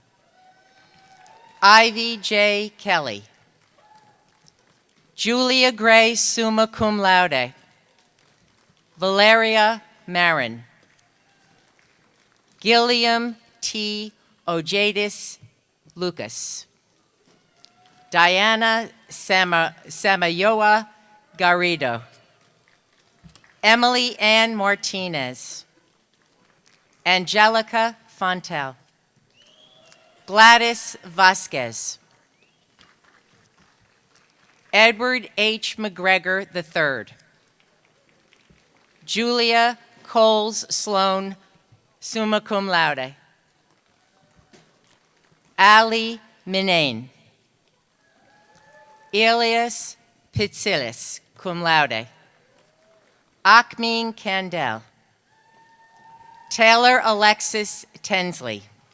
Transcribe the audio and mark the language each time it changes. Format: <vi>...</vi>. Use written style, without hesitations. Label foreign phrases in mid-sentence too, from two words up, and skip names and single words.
<en>Ivy J. Kelly. Julia Gray,</en> <la>summa cum laude.</la> <en>Valeria Marin. Gilliam T. Ojadis Lucas. Diana Samayoa Garrido. Emily Ann Martinez. Angelica Fontel. Gladys Vasquez. Edward H. McGregor III. Julia Coles Sloan,</en> <la>summa cum laude.</la> <en>Ali Minane. Elias Pitsilis,</en> <la>cum laude.</la> <en>Akmin Kandel. Taylor Alexis Tensley.</en>